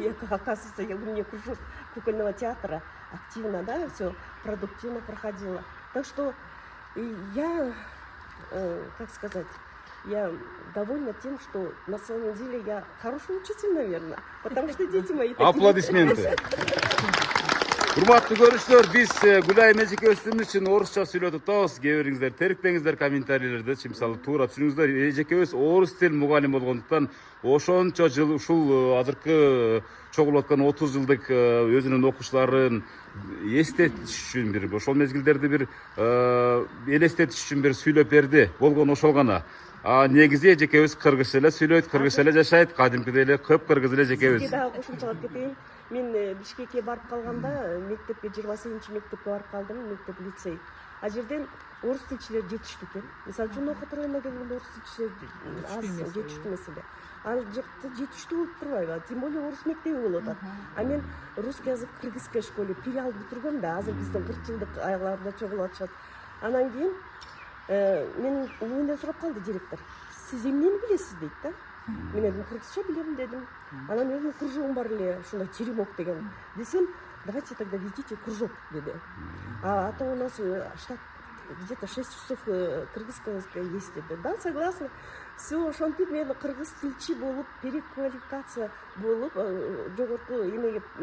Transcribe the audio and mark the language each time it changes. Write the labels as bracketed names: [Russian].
[Russian] Оказывается, у меня кружок кукольного театра активно, да, все продуктивно проходило. Так что я, как сказать, я довольна тем, что на самом деле я хороший учитель, наверное, потому что дети мои такие. Аплодисменты. [Kyrgyz] Урматтуу көрүүчүлөр, биз Гүлайым эжекебиздин үчүн орусча сүйлөтүп атабыз. Кээ бириңиздер терикпеңиздер комментарийлерде, мисалы туура түшүнүңүздөр. Эжекебиз орус тил мугалими болгондуктан ошончо жыл ушул азыркы чогулуп аткан 30 жылдык өзүнүн окуучуларын эстетиш үчүн бир ошол мезгилдерди бир элестетиш үчүн бир сүйлөп берди. Болгону ошол гана. Негизи эжекебиз кыргызча эле сүйлөйт, кыргызча эле жашайт, кадимкидей эле көп кыргыз эле эжекебиз. Сизге дагы кошумчалап кетейин. Мен Бишкекке барып калганда, мектепке 28-чи мектепке барып калдым, мектеп лицей. А жерден орус тилчилер жетиштүү экен. Мисалы үчүн Нокотроюна келгенде орус тилчилер аз жетиштүү эмес эле. Ал жакта жетиштүү болуп турбайбы? [Russian] Тем более [Kyrgyz] орус мектеби болуп атат. А мен [Russian] русский язык кыргызской школе филиал [Kyrgyz] бүтүргөм да, азыр биздин 40 жылдык аяларда чогулуп атышат. Анан кийин менден сурап калды директор. Сиз эмнени билесиз дейт да? Мен айттым, кыргызча билем дедим. Анан өзүнүн кружогум бар эле, ушундай теремок деген. [Russian] Десем, давайте тогда ведите кружок, деди. А то у нас штат где-то 6 часов кыргызского языка есть, деди. Да, согласна. [Kyrgyz] Все, ошентип мен кыргыз тилчи болуп, переквалификация болуп, жогорку эмеге